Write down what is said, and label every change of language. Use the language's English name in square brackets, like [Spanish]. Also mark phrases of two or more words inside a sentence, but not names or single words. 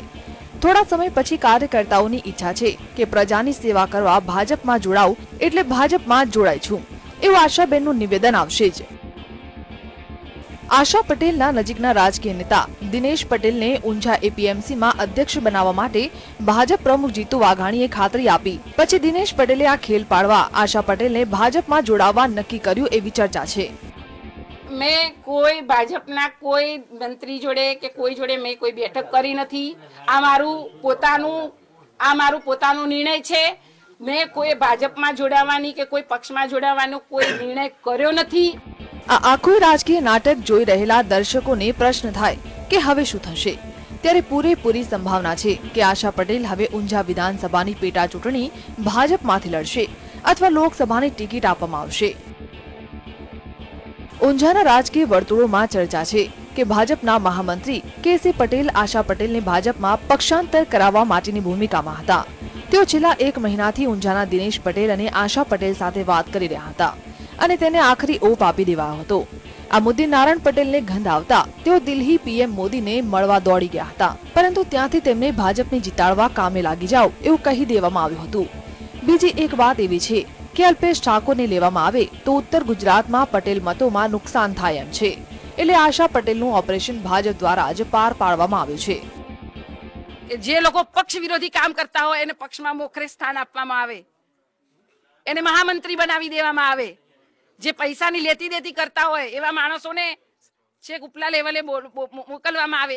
[Gujarati] થોડા સમય પછી કાર્યકર્તાઓની ઈચ્છા છે કે પ્રજાની સેવા કરવા ભાજપમાં જોડાઉં એટલે ભાજપમાં જોડાઈ છું એવું આશાબેનનું નિવેદન આવશે જ। આશા પટેલના નજીકના રાજકીય નેતા દિનેશ પટેલને ઊંઝા એપીએમસીમાં અધ્યક્ષ બનાવવા માટે ભાજપ પ્રમુખ જીતુ વાઘાણીએ ખાતરી આપી પછી દિનેશ પટેલે આ ખેલ પાડવા આશા પટેલને ભાજપમાં જોડાવા નક્કી કર્યું એવી ચર્ચા છે। મેં કોઈ ભાજપના કોઈ મંત્રી જોડે કે કોઈ જોડે મેં કોઈ બેઠક કરી નહીં। આ મારુ પોતાનો નિર્ણય છે। મેં કોઈ ભાજપ માં જોડાવાની કે કોઈ પક્ષ માં જોડાવાનો કોઈ નિર્ણય કર્યો નહીં। આ આખો રાજકીય નાટક જોઈ રહેલા દર્શકોને પ્રશ્ન થાય કે હવે શું થશે? ત્યારે પૂરેપૂરી સંભાવના છે કે આશા પટેલ હવે ઊંઝા વિધાનસભાની પેટા ચૂંટણી ભાજપમાંથી લડશે અથવા લોકસભાની ટિકિટ આપવામાં આવશે। ઊંઝાના રાજકીય વર્તુળોમાં ચર્ચા છે કે ભાજપના મહામંત્રી કેસી પટેલ આશા પટેલને ભાજપમાં પક્ષાંતર કરાવવા માટેની ભૂમિકામાં હતા। તેઓ છેલ્લા 1 મહિનાથી ઊંઝાના દિનેશ પટેલ અને આશા પટેલ સાથે વાત કરી રહ્યા હતા અને તેને આખરી ઓપ આપી દેવાયો હતો। આ મુદ્દે નારાયણ પટેલને ગંધ આવતા તેઓ દિલ્હી પીએમ મોદીને મળવા દોડી ગયા હતા, પરંતુ ત્યાંથી તેમને ભાજપને જીતાડવા કામે લાગી જાઓ એવું કહી દેવામાં આવ્યું હતું। બીજી એક વાત એવી છે કે અલ્પેશ ઠાકોરને લેવામાં આવે તો ઉત્તર ગુજરાતમાં પટેલ મતોમાં નુકસાન થાય એમ છે, એટલે આશા પટેલનું ઓપરેશન ભાજપ દ્વારા જ પાર પાડવામાં આવ્યું છે। જે લોકો પક્ષ વિરોધી કામ કરતા હોય એને પક્ષમાં મોખરે સ્થાન આપવામાં આવે, એને મહામંત્રી બનાવી દેવામાં આવે। જે પૈસાની લેતી દેતી કરતા હોય એવા માણસોને છેક ઉપલા લેવલે મોકલવામાં આવે।